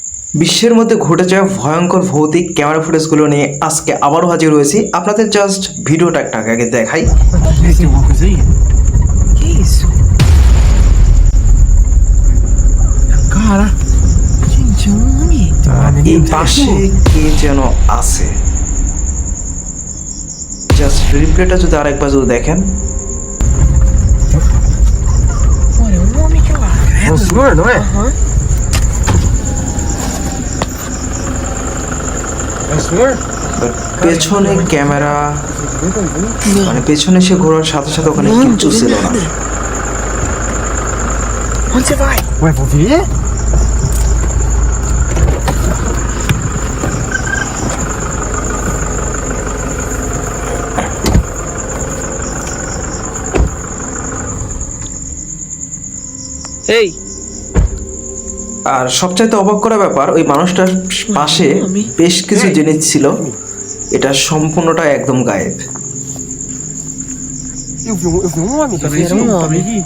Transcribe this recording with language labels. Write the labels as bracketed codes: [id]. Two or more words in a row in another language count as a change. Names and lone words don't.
[bn] বিশ্বের মধ্যে ঘটে যাওয়া ভয়ঙ্কর ভৌতিক ক্যামেরা ফুটেজগুলো নিয়ে আজকে আবারও হাজির হয়েছি। আপনাদের জাস্ট ভিডিওটা একটা আগে দেখাই। [pt] Que isso? Cara, gente, é um homem. [bn] এই পাশে কে যেন আছে। জাস্ট রিপ্লেটা যদি আরেকবার যদি দেখেন, [pt] Olha, é um homem que lá. É o senhor, não é? Aham. É o senhor? [bn] পেছনে ক্যামেরা [pt] Não. [bn] মানে পেছনে সে ঘোরার সাথে সাথে ওখানে [pt] Não, [bn] কিচ্ছু [pt] não vi [bn] ছিল না। [pt] nada. Onde você vai? Ué, vou ver? Ei, [bn] আর সবচাইতে অবাক করা ব্যাপার, ওই মানুষটার পাশে বেশ কিছু জিনিস ছিল, এটা সম্পূর্ণটা একদম গায়েব। [pt] Eu vi um homem. Tá vendo? Um homem.